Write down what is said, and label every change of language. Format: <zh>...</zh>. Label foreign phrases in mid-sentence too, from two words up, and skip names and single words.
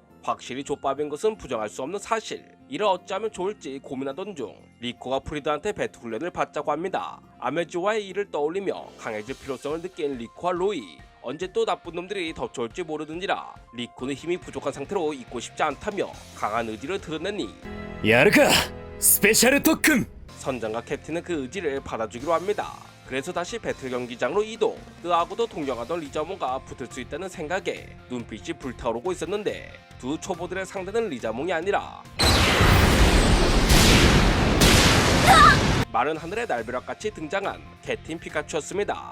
<ko>확실히 족밥인 것은 부정할 수 없는 사실. 이를 어찌하면 좋을지 고민하던 중 리코가 프리드한테 배틀 훈련을 받자고 합니다. 아메지와의 일을 떠올리며 강해질 필요성을 느낀 리코와 로이. 언제 또 나쁜 놈들이 덮쳐올지 모르는지라 리코는 힘이 부족한 상태로 있고 싶지 않다며 강한 의지를 드러내니</ko> <ja>やるかスペシャル特訓</ja> <ko>선장과 캡틴은 그 의지를 받아주기로 합니다. 그래서 다시 배틀 경기장으로 이동. 뜨하고도 동경하던 리자몽과 붙을 수 있다는 생각에 눈빛이 불타오르고 있었는데, 두 초보들의 상대는 리자몽이 아니라 마른 하늘의 날벼락같이 등장한 개팀 피카츄였습니다.</ko>